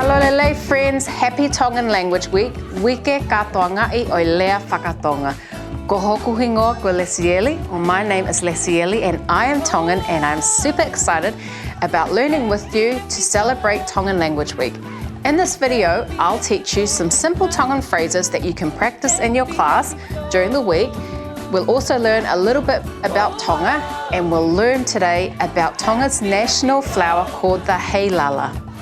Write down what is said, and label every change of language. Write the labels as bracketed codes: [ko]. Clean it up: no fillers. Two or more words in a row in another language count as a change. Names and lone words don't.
[en] Hello friends, happy Tongan Language Week. [to] Uike Kātoanga'i o lea faka-Tonga. Ko hoku hingoa ko Lesieli. [en] Well, my name is Lesieli and I am Tongan and I'm super excited about learning with you to celebrate Tongan Language Week. In this video, I'll teach you some simple Tongan phrases that you can practice in your class during the week. We'll also learn a little bit about Tonga and we'll learn today about Tonga's national flower called the Heilala.